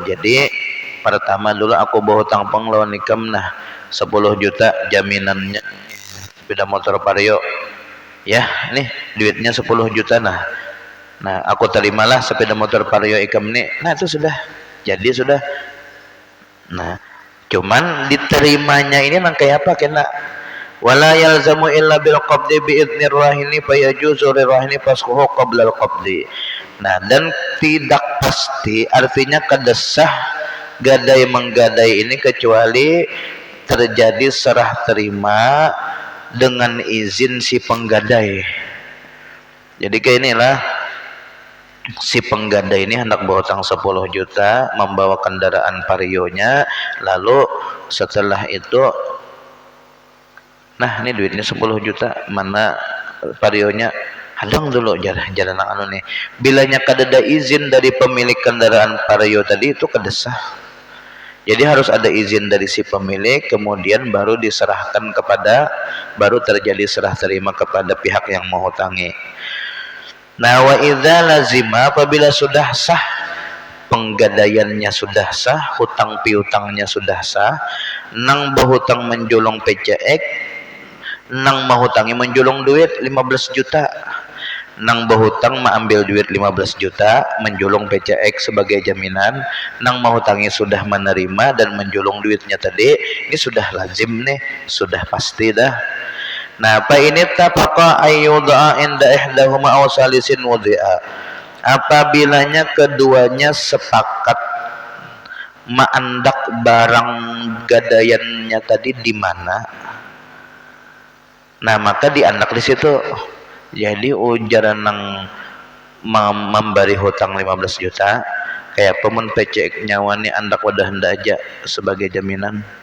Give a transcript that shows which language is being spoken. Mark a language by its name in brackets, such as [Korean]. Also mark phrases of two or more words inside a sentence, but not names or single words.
[Banjar] Jadi pertama dulu aku bawa hutang panglawan nikam nah 10 juta jaminannya sepeda motor Vario. Ya, nih duitnya 10 juta Nah, aku terimalah sepeda motor Vario ikam ini. Nah, itu sudah jadi sudah. Nah, cuman diterimanya ini nang kayak apa kena? [Arabic] ولا يلزم إلا بالقبض بإذن الراهن فيجوز للراهن فسخه قبل القبض. [Banjar] Nah, dan tidak pasti artinya kada sah gadai menggadai ini kecuali terjadi serah terima dengan izin si penggadai. Jadi kayak inilah, si penggadai ini hendak berhutang 10 juta, membawa kendaraan Varionya, lalu setelah itu nah ini duitnya 10 juta, mana Varionya, hadang dulu jalan anu nih, bilanya kada ada izin dari pemilik kendaraan Vario tadi itu kada sah. Jadi harus ada izin dari si pemilik, kemudian baru diserahkan baru terjadi serah terima kepada pihak yang menghutangi. [Arabic] Nah وإذا لزم, [Banjar] apabila sudah sah penggadaiannya, sudah sah hutang piutangnya, sudah sah, nang berhutang menjulung PCX, nang menghutangi menjulung duit 15 juta, nang berhutang mengambil duit 15 juta menjulung PCX sebagai jaminan, nang menghutangi sudah menerima dan menjulung duitnya tadi, ini sudah lazim nih, sudah pasti dah. Nah, apa ini [Arabic] اتفقا أن يوضع عند أحدهما أو ثالث وضع. [Banjar] Apabilanya keduanya sepakat maandak barang gadaiannya tadi di mana. Nah, maka diandak di situ. Jadi ujaran nang memberi hutang 15 juta kayak pemun PCX nyawa ni andak wadah hendak aja sebagai jaminan.